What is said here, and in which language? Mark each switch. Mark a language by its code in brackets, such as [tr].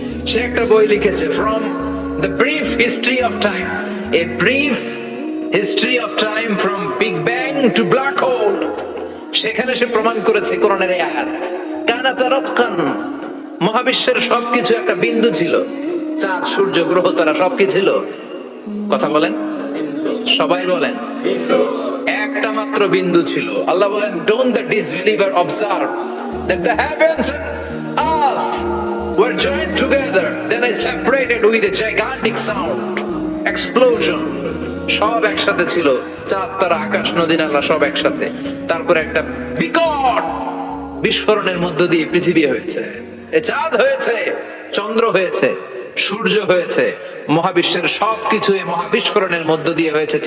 [bn] সে একটা বই লিখেছে, [en] From the brief history of time, a brief history of time from big bang to black hole. [bn] সেখানে সে প্রমাণ করেছে কোরআনের এই আয়াত, [ar] কানাত রাতকান, [bn] মহাবিশ্বের সবকিছু একটা বিন্দু ছিল। চাঁদ, সূর্য, গ্রহ, তারা সবকিছু ছিল। কথা বলেন, সবাই বলেন, একটা মাত্র বিন্দু ছিল। আল্লাহ বলেন, [en] don't the disbeliever observe that the heavens and earth were joined together, then I separated with a gigantic sound, explosion. [bn] সব একসাথে ছিল, চাঁদ, তারা, আকাশ, নদী, নালা সব একসাথে। তারপরে একটা বিকট বিস্ফোরণের মধ্য দিয়ে পৃথিবী হয়েছে, চাঁদ হয়েছে, চন্দ্র হয়েছে, সূর্য হয়েছে, মহাবিশ্বের সবকিছু এই মহাবিস্ফোরণের মধ্য দিয়ে হয়েছে।